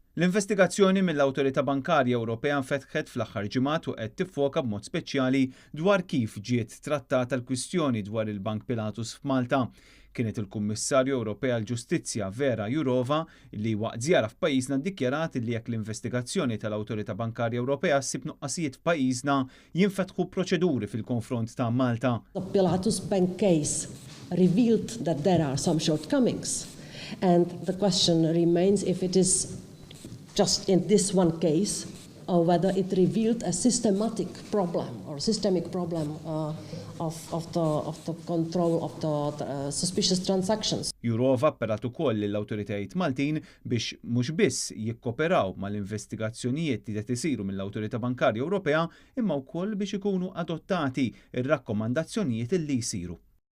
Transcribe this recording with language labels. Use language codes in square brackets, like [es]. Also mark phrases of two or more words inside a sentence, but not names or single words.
[mt] L-investigazzjoni mill-Awtorità Bankarja Ewropea nfetħet fl-aħħar ġimgħat u qed tiffoka b'mod speċjali dwar kif ġiet trattata l-kwistjoni dwar il-Bank Pilatus f'Malta. Kienet il-Kummissarju Ewropea għall-Ġustizzja Vera Jourova li waqt żjara f'pajjiżna ddikjarat li jekk l-investigazzjoni tal-Awtorità Bankarja Ewropea ssib nuqqasijiet f'pajjiżna jinfetħu proċeduri fil-konfront ta' Malta. [en] The Pilatus Bank case revealed that there are some shortcomings, and the question remains if it is just in this one case or whether it revealed a systemic problem or systemic problem of the control of the suspicious transactions. [mt] Jourova appelat ukoll lill-awtoritajiet Maltin biex mhux biss jikkoperaw mal-investigazzjonijiet li qed isiru mill-Awtorità Bankarja Ewropea imma wkoll biex ikunu adottati ir-rakkomandazzjonijiet li jsiru.